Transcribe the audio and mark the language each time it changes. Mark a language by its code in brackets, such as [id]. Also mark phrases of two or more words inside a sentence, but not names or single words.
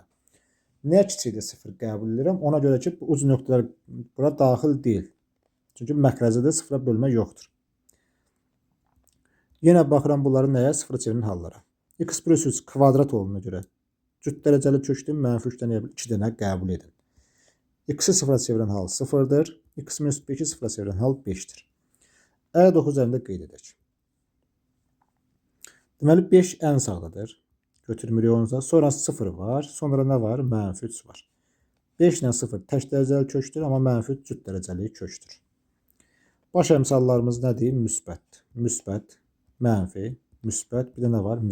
[az] Nə kiçikdir 0 qəbul edirəm? Ona görə ki, bu uc nöqtələr bura daxil deyil. Çünki məxrəcədə 0-a bölmə yoxdur. Yenə baxıram bunları nəyə? 0 çevirin hallara. X plus 3 kvadrat olduğuna görə cüt dərəcəli kökdür. -3-dən 2 dənə qəbul edin. X-i 0-a çevirən hal 0-dır. X minus 5-i 0-a çevirən hal 5-dir. E9 üzərində qeyd edək. Deməli 5 ən sağdadır. Götürmürük onu. Sonra 0 var. Sonra nə var? -3 var. 5 ilə 0 tək dərəcəli kökdür, amma -3 cüt dərəcəli kökdür. Baş əmsallarımız nədir? Müsbət, mənfi, müsbət, bir də nə var?